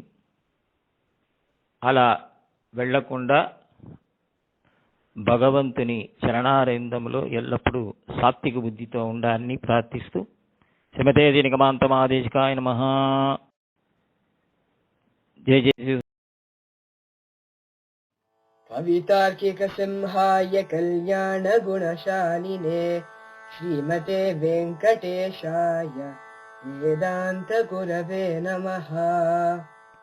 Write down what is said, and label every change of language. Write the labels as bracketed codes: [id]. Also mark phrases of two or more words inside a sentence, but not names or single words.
[te] అలా వెళ్ళకుండా భగవంతుని చరణారవిందములో ఎల్లప్పుడూ సాత్విక బుద్ధితో ఉండాలని ప్రార్థిస్తూ [sa] శ్రీమతే నిగమాంతమాదేశికాయ నమః. [te] జయ జయ. [sa] कवितार्किक सिंहाय कल्याण गुणशालिने श्रीमते वेंकटेशाय वेदांत गुरवे नमः.